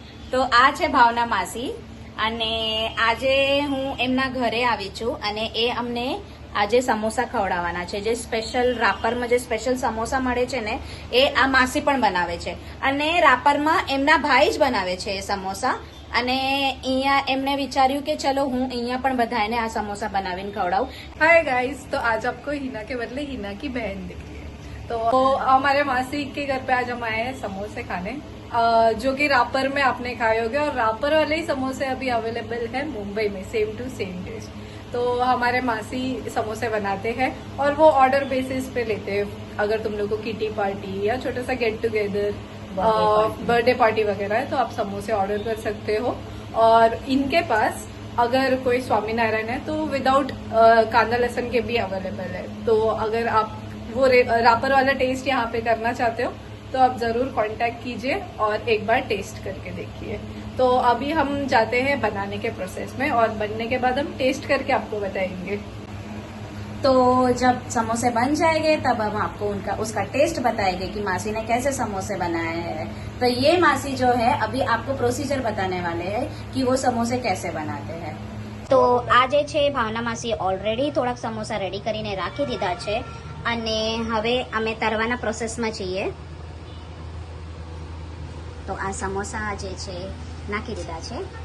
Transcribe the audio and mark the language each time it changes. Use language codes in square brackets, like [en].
[gu] તો આ છે ભાવના માસી, અને આજે હું એમના ઘરે આવી છું અને એ અમને આજે સમોસા ખવડાવવાના છે. જે સ્પેશિયલ રાપરમાં જે સ્પેશિયલ સમોસા મળે છે ને, એ આ માસી પણ બનાવે છે. અને રાપરમાં એમના ભાઈ જ બનાવે છે એ સમોસા. અને અહીંયા એમને વિચાર્યું કે ચલો હું અહીંયા પણ બધાને આ समोसा बनावीने खवड़ाऊं. [hi] हाय गाइस, तो आज आपको हिना के बदले हिना की बहन दिख रही है. तो हमारे मासी के घर पे आज हम आए हैं समोसे खाने, जो कि रापर में आपने खाए होंगे, और रापर वाले ही समोसे अभी अवेलेबल है मुंबई में, सेम टू सेम टेस्ट. तो हमारे मासी समोसे बनाते हैं और वो ऑर्डर बेसिस पे लेते हैं. अगर तुम लोग को किटी पार्टी या छोटा सा गेट टुगेदर, बर्थडे पार्टी वगैरह है, तो आप समोसे ऑर्डर कर सकते हो. और इनके पास अगर कोई स्वामीनारायण है तो विदाउट कांदा लहसुन के भी अवेलेबल है. तो अगर आप वो रापर वाला टेस्ट यहाँ पे करना चाहते हो तो आप जरूर कांटेक्ट कीजिए और एक बार टेस्ट करके देखिए. तो अभी हम जाते हैं बनाने के प्रोसेस में, और बनने के बाद हम टेस्ट करके आपको बताएंगे. तो जब समोसे बन जाएंगे तब हम आपको उसका टेस्ट बताएंगे कि मासी ने कैसे समोसे बनाए हैं. तो ये मासी जो है अभी आपको प्रोसीजर बताने वाले हैं कि वो समोसे कैसे बनाते हैं. [gu] તો આ જે છે ભાવના માસી ઓલરેડી થોડાક સમોસા રેડી કરીને રાખી દીધા છે, અને હવે અમે તરવાના પ્રોસેસમાં છીએ. તો આ સમોસા જે છે નાખી દીધા છે.